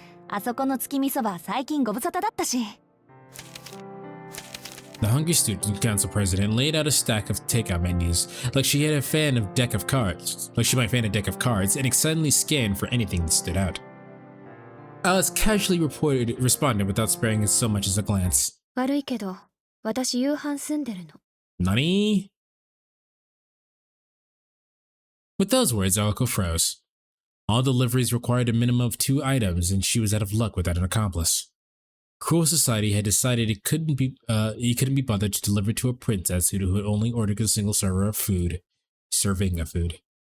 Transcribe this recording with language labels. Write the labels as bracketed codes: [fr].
[ja] あそこの月見そば最近ご無沙汰だったし。 [en] The hungry student council president laid out a stack of takeout menus, like she had a fan of deck of cards, and excitedly scanned for anything that stood out. Alice casually responded without sparing so much as a glance. [ja] 悪いけど私夕飯済んでるの。 Nani? [en] With those words, Aoko froze. All deliveries required a minimum of 2 items, and she was out of luck without an accomplice. Cruel society had decided it couldn't be bothered to deliver to a princess who had only ordered a single serving of food.